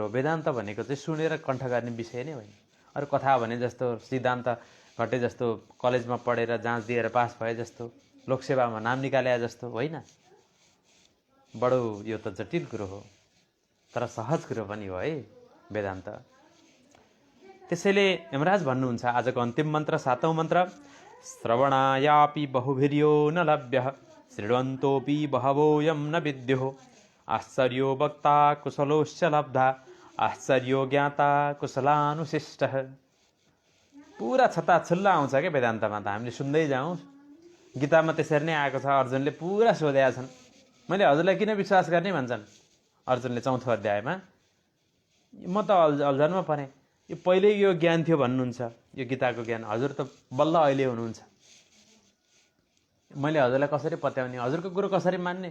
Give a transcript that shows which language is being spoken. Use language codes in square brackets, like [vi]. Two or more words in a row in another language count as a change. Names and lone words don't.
[ne] वेदान्त भनेको चाहिँ सुनेर कण्ठ गर्ने विषय नै होइन। अरू कथा भने जस्तो, सिद्धान्त घटे जस्तो, कलेजमा पढेर जाँच दिएर पास भए जस्तो, लोकसेवामा नाम निकाले जस्तो होइन। बडो यो त जटिल कुरो हो, तर सहज कुरो पनि हो है वेदान्त। त्यसैले यमराज भन्नुहुन्छ आजको अन्तिम मन्त्र, 7औं मन्त्र, [sa] श्रवणायापि बहुभिर्यो न लभ्यः शृण्वन्तोऽपि बहवोऽयं न विद्युः आश्चर्यो वक्ता कुशलोश्च लब्धा आश्चर्यो ज्ञाता कुशलानुशिष्टः। [ne] पुरा छत्ताछुल्ला आउँछ क्या वेदान्तमा त। हामीले सुन्दै जाउँ। गीतामा त्यसरी नै आएको छ। अर्जुनले पुरा सोधेका छन्, मैले हजुरलाई किन विश्वास गर्ने भन्छन्। अर्जुनले 4औं अध्यायमा म त अल्झनमा परेँ, यो पहिल्यै यो ज्ञान थियो भन्नुहुन्छ, यो गीताको ज्ञान हजुर त बल्ल अहिले हुनुहुन्छ, मैले हजुरलाई कसरी पत्याउने, हजुरको कुरो कसरी मान्ने?